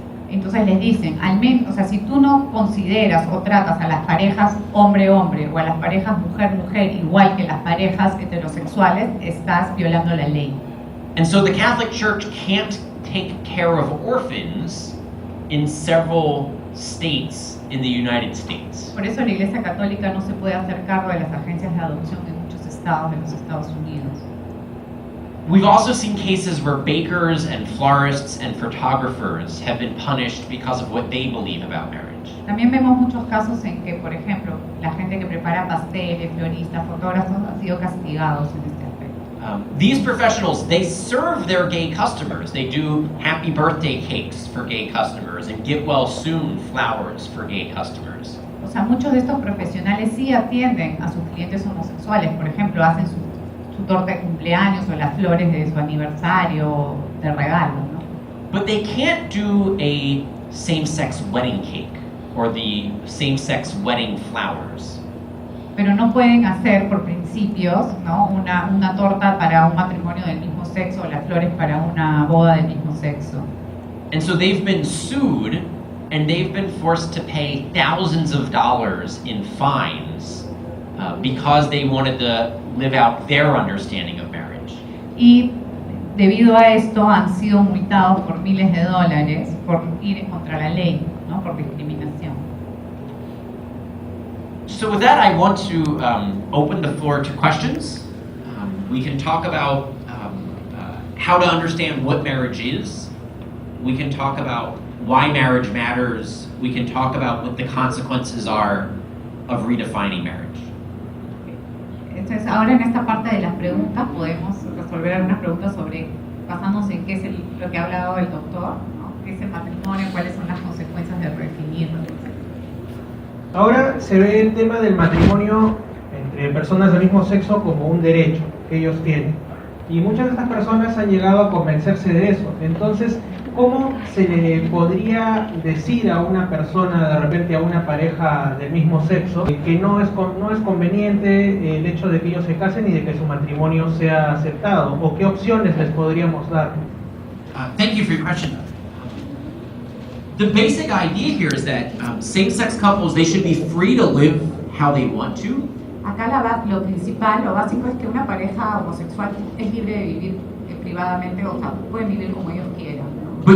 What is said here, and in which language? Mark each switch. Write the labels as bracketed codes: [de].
[es] Entonces les dicen, al menos, o sea, si tú no consideras o tratas a las parejas hombre-hombre o a las parejas mujer-mujer igual que las parejas heterosexuales, estás violando la ley. [en] And so the Catholic Church can't take care of orphans in several states in the United States. [es] Por eso la Iglesia Católica no se puede hacer cargo de las agencias de adopción en muchos estados de los Estados Unidos. [en] We've also seen cases where bakers and florists and photographers have been punished because of what they believe about marriage. [es] También vemos muchos casos en que, por ejemplo, la gente que prepara pasteles, floristas, fotógrafos han sido castigados en este aspecto. [en] These professionals, they serve their gay customers. They do happy birthday cakes for gay customers and get well soon flowers for gay customers. [es] O sea, muchos de estos profesionales sí atienden a sus clientes homosexuales. Por ejemplo, hacen su torta de cumpleaños o las flores de su aniversario de regalo, ¿no? [en] But they can't do a same-sex wedding cake or the same-sex wedding flowers. [es] Pero no pueden hacer por principios, ¿no? una torta para un matrimonio del mismo sexo o las flores para una boda del mismo sexo. [en] And so they've been sued and they've been forced to pay thousands of dollars in fines because they wanted to live out their understanding of marriage. [es] Y debido a esto han sido multados por miles de dólares por ir contra la ley, ¿no? Por discriminación. [en] So with that, I want to open the floor to questions. We can talk about how to understand what marriage is. We can talk about why marriage matters. We can talk about what the consequences are of redefining marriage. [es] Entonces, ahora en esta parte de las preguntas podemos resolver algunas preguntas basándonos en qué es lo que ha hablado el doctor, ¿no? ¿Qué es el matrimonio? ¿Cuáles son las consecuencias de redefinirlo? Ahora se ve el tema del matrimonio entre personas del mismo sexo como un derecho. que ellos tienen. Y muchas de estas personas han llegado a convencerse de eso. Entonces, ¿cómo se le podría decir a una persona, de repente a una pareja del mismo sexo, que no es conveniente el hecho de que ellos se casen y de que su matrimonio sea aceptado? ¿O qué opciones les podríamos dar? [en] Thank you for your question. The basic idea here is that same-sex couples, they should be free to live how they want to. [es] Acá lo principal, lo básico es que una pareja homosexual es libre de vivir privadamente, o sea, pueden vivir como ellos quieran, ¿no?